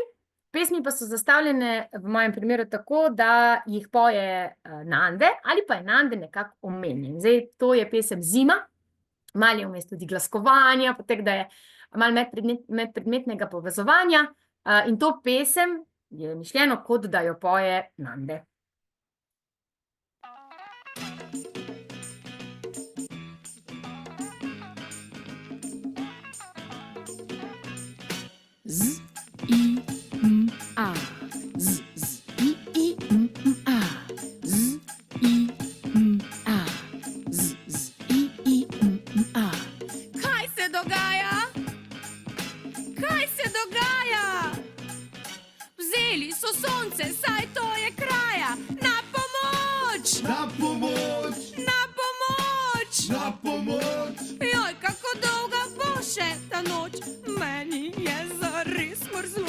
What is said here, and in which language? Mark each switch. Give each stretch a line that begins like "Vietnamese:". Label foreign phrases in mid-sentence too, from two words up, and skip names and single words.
Slovenian: Pesmi pa so zastavljene v mojem primeru tako, da jih poje Nande ali pa je Nande nekako omenjen. Zdaj, to je pesem Zima, malo je vmes tudi glaskovanja, potek da je malo medpredmetnega povezovanja. In to pesem je mišljeno, kot da jo poje Nande. Z, I, M, A. Z, I, M, A. Z, I, M, A. Z, I, M, A. Kaj se dogaja? Kaj se dogaja? Vzeli so sonce, saj to je kraja. Na pomoč! Na pomoč, Na pomoč! na pomoč, Joj, kako dolga bo še ta noč, meni je zares mrzlo.